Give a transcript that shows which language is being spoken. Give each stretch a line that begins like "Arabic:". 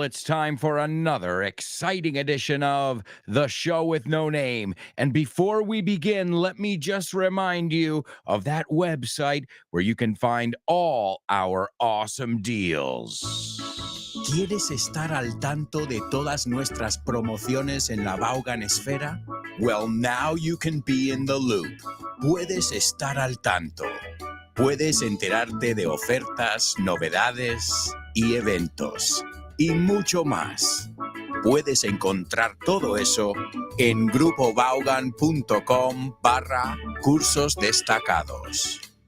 English: It's time for another exciting edition of The Show with No Name. And before we begin, let me just remind you of that website where you can find all our awesome deals.
Spanish: ¿Quieres estar al tanto de todas nuestras promociones en la Vaughan Esfera?
English: Well, now you can be in the loop.
Spanish: Puedes estar al tanto. Puedes enterarte de ofertas, novedades y eventos. Y mucho más. Puedes encontrar todo eso en grupovaughan.com/cursos destacados.